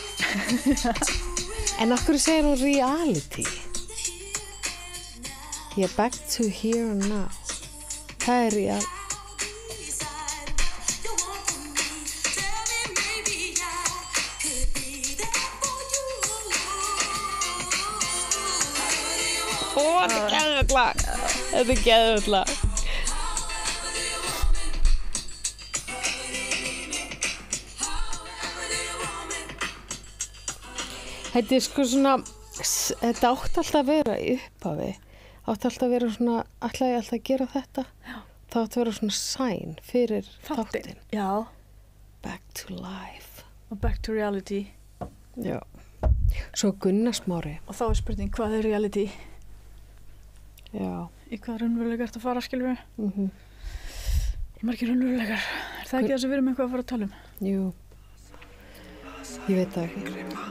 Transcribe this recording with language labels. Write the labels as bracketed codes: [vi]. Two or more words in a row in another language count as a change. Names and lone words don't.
[is] En af hverju segir hún reality? [en] Back to here and now. [is] Það er real. Þetta er geðveikt lag. Þetta er geðveikt lag. Þetta er sko svona, þetta átti alltaf að vera í upphafi. Átti alltaf að vera svona, ætlaði ég alltaf að gera þetta? Já. Það átti að vera svona sign fyrir þáttinn. Já. [en] Back to life. Og back to reality. [is] Já. Svo Gunnar Smári. Og þá er spurning, hvað er reality? Já. Í hvað raunveruleika ertu að fara, skilur við? Margir raunveruleikar. Er það ekki það sem við erum eitthvað að fara að tala um? Jú. Ég veit það ekki.